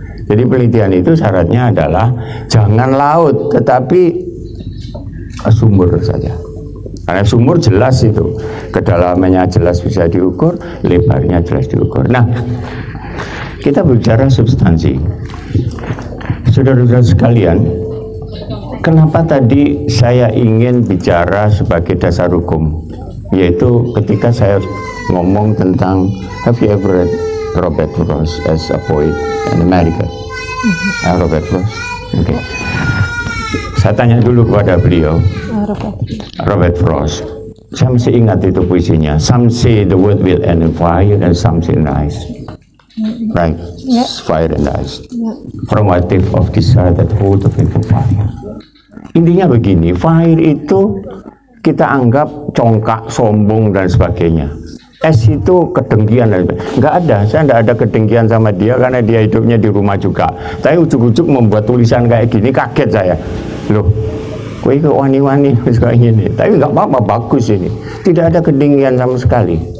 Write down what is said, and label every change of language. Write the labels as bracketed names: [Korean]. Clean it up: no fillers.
[Indonesian] Jadi penelitian itu syaratnya adalah jangan laut tetapi sumur saja, karena sumur jelas itu kedalamannya jelas bisa diukur, lebarnya jelas diukur. Nah, kita bicara substansi. Saudara-saudara sekalian, kenapa tadi saya ingin bicara sebagai dasar hukum? Yaitu ketika saya ngomong tentang, [English] have you ever read Robert Frost as a poet in America? Robert Frost. Okay. [Indonesian] Saya tanya dulu kepada beliau, Robert Frost. Saya masih ingat itu puisinya. [English] Some say the world will end in fire and some say in ice. Right? Yeah. Fire and ice. Yeah. Formative of desire that hold the faithful fire. [Indonesian] Intinya begini, fire itu kita anggap congkak, sombong dan sebagainya. Es itu kedengkian dan sebagainya. Nggak ada, saya nggak ada kedengkian sama dia karena dia hidupnya di rumah juga. Tapi ujuk-ujuk membuat tulisan kayak gini, kaget saya. Loh, [Javanese] kue ke wani-wani [Indonesian] kayak gini. Tapi nggak apa-apa, bagus ini. Tidak ada kedengkian sama sekali.